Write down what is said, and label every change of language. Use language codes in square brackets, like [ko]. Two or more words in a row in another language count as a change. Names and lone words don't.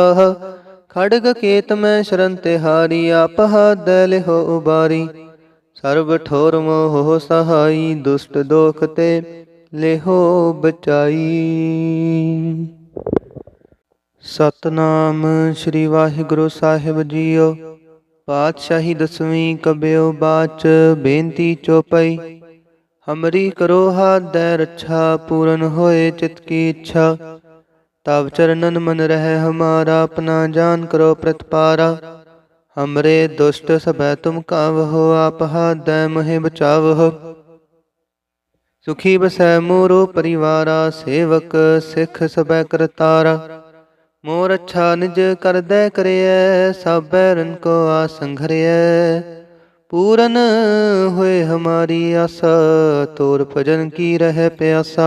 [pa] ਖੜਗ ਕੇਤ ਮੈਂ ਸ਼ਰਣ ਤਿਹਾਰੀ, ਆਪ ਹਾਥ ਦੇ ਲਿਹੋ ਉਬਾਰੀ। ਸਰਵ ਠੋਰ ਮੋਹ ਸਹਾਈ, ਦੁਸ਼ਟ ਦੋਖ ਤੇ ਲਿਹੋ ਬਚਾਈ। ਸਤਨਾਮ ਸ੍ਰੀ ਵਾਹਿਗੁਰੂ ਸਾਹਿਬ ਜੀਓ। ਪਾਤਸ਼ਾਹੀ ਦਸਵੀਂ ਕਬਿਓ ਬਾਚ ਬੇਨਤੀ ਚੌਪਈ। ਹਮਰੀ ਕਰੋ ਹਾਥ ਦੇ ਰੱਛਾ, ਪੂਰਨ ਹੋਏ ਚਿਤ ਕੀ ਇੱਛਾ। ਤਬ ਚਰਣਨ ਮਨ ਰਹ ਹਮਾਰਾ, ਅਪਨਾ ਜਾਨ ਕਰੋ ਪ੍ਰਤਪਾਰਾ। ਹਮਰੇ ਦੁਸ਼ਟ ਸਭੈ ਤੁਮ ਕਾਵਹੋ, ਆਪ ਹਾਥ ਦੇ ਮੋਹਿ ਬਚਾਵਹੋ। ਸੁਖੀ ਬਸੈ ਮੋਰੋ ਪਰਿਵਾਰਾ, ਸੇਵਕ ਸਿੱਖ ਸਭੈ ਕਰਤਾਰਾ। ਮੋਰ ਅੱਛਾ ਨਿਜ ਕਰਦੈ ਕਰਿਐ, ਸਭੈ ਰਨ ਕੋ ਆਸੰਘਰਿਐ। ਪੂਰਨ ਹੋਏ ਹਮਾਰੀ ਆਸਾ, ਤੋਰ ਭਜਨ ਕੀ ਰਹਿ ਪਿਆਸਾ।